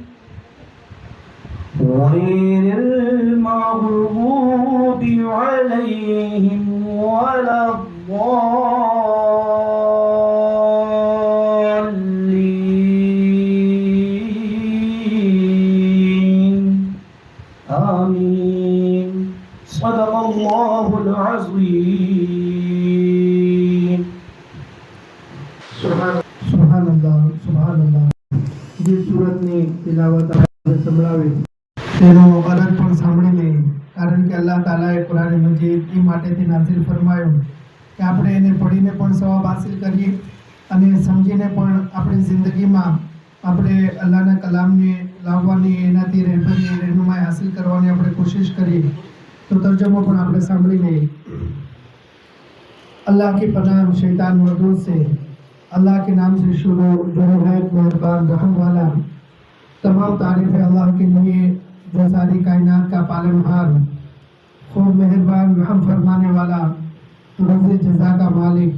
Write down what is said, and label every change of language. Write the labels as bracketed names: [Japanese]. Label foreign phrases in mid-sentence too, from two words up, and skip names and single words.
[Arabic] غير المغضوب عليهم ولا الضالين آمين. صدق الله العظيم. سبحان الله. [Gujarati] જે સુરતની તિલાવત આપણે સંભળાવી તેનો અરજ પણ સાંભળી લઈએ, કારણ કે અલ્લાહ તાલાએ કુરાન મજીદ એ માટેથી નાઝિલ ફરમાયું કે આપણે એને પઢીને પણ સવાબ હાસિલ કરીએ અને સમજીને પણ આપણી જિંદગીમાં આપણે અલ્લાહના કલામને લાવવાની, એનાથી રહેનુમાઈ હાસિલ કરવાની આપણે કોશિશ કરીએ. તો તર્જમો પણ આપણે સાંભળી લઈએ. [Urdu] اللہ کی پناہ شیطان مردود سے. اللہ کے نام سے شروع جو نہایت مہربان رحم والا. تمام تعریفیں اللہ کے لیے جو ساری کائنات کا پالنہار، خوب مہربان رحم فرمانے والا، روزِ جزا کا مالک.